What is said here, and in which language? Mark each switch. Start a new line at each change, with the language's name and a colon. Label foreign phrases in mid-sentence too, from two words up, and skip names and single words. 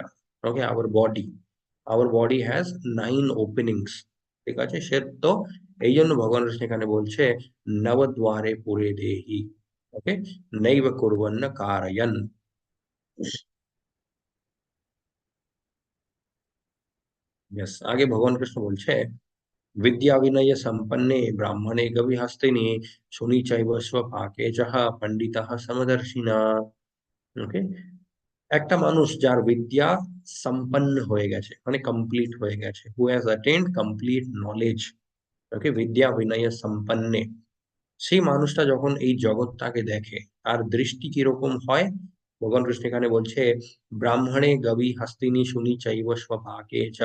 English: Okay, our body has nine openings.
Bangla: ঠিক আছে, সে তো এই জন্য ভগবান কৃষ্ণ এখানে বলছে
Sanskrit: নবদ্বারে পুরে দেহি। ওকে, নৈব কুর্বন্ন কারয়ন। यस,
Bangla: আগে ভগবান কৃষ্ণ বলছে
Sanskrit: विद्या विनय संपन्ने ब्राह्मणे गविहस्तिनि शुनि चैव स्वपाके जः पंडितः समदर्शिना।
Bangla: ওকে, একটা মানুষ যার বিদ্যা সম্পন্ন হয়ে গেছে মানে কমপ্লিট হয়ে গেছে,
English: who has attend complete knowledge,
Bangla: ওকে,
Sanskrit: বিদ্যা বিনয় সম্পন্নে,
Bangla: সেই মানুষটা যখন এই জগৎটাকে দেখে তার দৃষ্টি কিরকম হয়, ভগবান কৃষ্ণ এখানে বলছে
Sanskrit: ব্রাহ্মণে গবি হস্তিনি শুনি চৈব স্বপাকে চ।